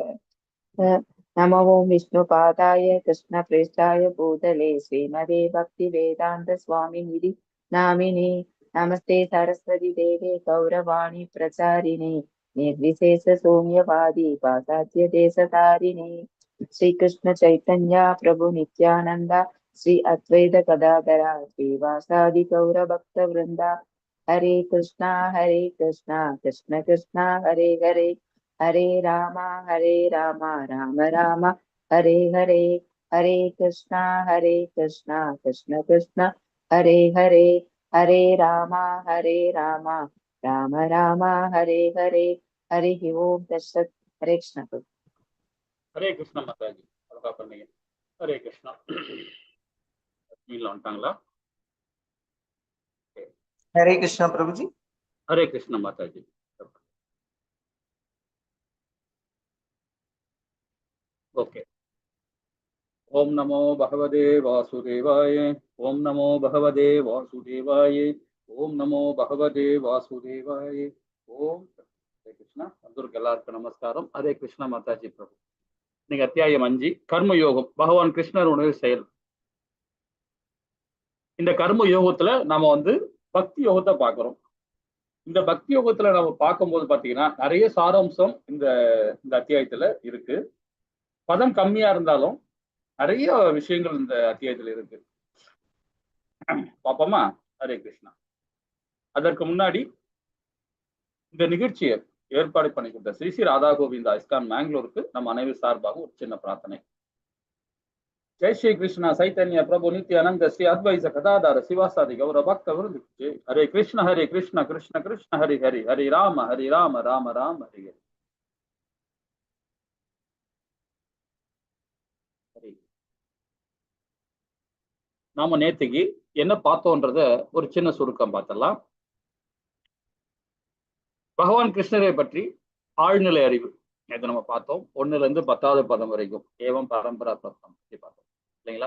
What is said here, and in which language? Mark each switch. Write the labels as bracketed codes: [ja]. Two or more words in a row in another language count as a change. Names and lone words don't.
[sa] नमो विष्णुपादाय कृष्णप्रेष्ठाय भूतले श्रीमते भक्तिवेदान्त स्वामिनिधि नामिने नमस्ते सरस्वती देवे गौरवाणी प्रचारिणे निर्विशेष शून्यवादी पाश्चात्य देशतारिणे श्रीकृष्ण चैतन्य प्रभु नित्यानंद श्री अद्वैत गदाधरा श्रीवासादि गौर भक्त वृंदा हरे कृष्णा कृष्ण कृष्णा हरे हरे हरे राम राम राम हरे हरे हरे कृष्णा कृष्ण कृष्ण हरे हरे हरे राम राम राम हरे हरे हरि ओम तत्सत्। हरे कृष्ण। [hi] हरे कृष्ण माताजी [ta] அழகா பண்ணீங்க. ஹரே கிருஷ்ணா. வந்துட்டாங்களா? [hi] हरे कृष्णा प्रभु जी. हरे कृष्ण माताजी. ओके. [sa] ओम नमो भगवते वासुदेवाय. ओम नमो भगवते वासुदेवाय. ओम नमो भगवते वासुदेवाय. ओम हरे कृष्णा. [ta] అందరికి எல்லாருக்கும் நமஸ்காரம். ஹரே கிருஷ்ண மாதாஜி பிரபு. இன்னைக்கு அத்தியாயம் 5 கர்ம யோகம். பகவான் கிருஷ்ணர் உணவு செயல். இந்த கர்ம யோகத்துல நாம பக்தி யோகத்தை பார்க்கிறோம். இந்த பக்தி யோகத்துல நம்ம பார்க்கும்போது பாத்தீங்கன்னா நிறைய சாராம்சம் இந்த அத்தியாயத்துல இருக்கு. பதம் கம்மியா இருந்தாலும் நிறைய விஷயங்கள் இந்த அத்தியாயத்துல இருக்கு. பாப்போமா? ஹரே கிருஷ்ணா. அதற்கு முன்னாடி இந்த நிகழ்ச்சியை ஏற்பாடு பண்ணி கொடுத்த ஸ்ரீ ஸ்ரீ ராதா கோவிந்தா இஸ்கான் மேங்களூருக்கு நம்ம அனைவர் சார்பாக ஒரு சின்ன பிரார்த்தனை. [sa] जय श्री कृष्ण चैतन्य प्रभु नित्यानंद श्री अद्वैत गदाधर शिवासादि गौर भक्त वृंद जय। हरे कृष्ण कृष्ण कृष्ण हरि हरि हरे राम राम राम हरि हरि। [ta] நாம நேத்துக்கு என்ன பார்த்தோன்றத ஒரு சின்ன சுருக்கம் பார்த்தலாம். பகவான் கிருஷ்ணரை பற்றி ஆழ்நிலை அறிவு நேற்று நம்ம பார்த்தோம். 1ல இருந்து 10வது பதம் வரைக்கும் [sa] एवं परम्परा [ta] தத்துவம் பற்றி பார்த்தோம் இல்லைங்களா?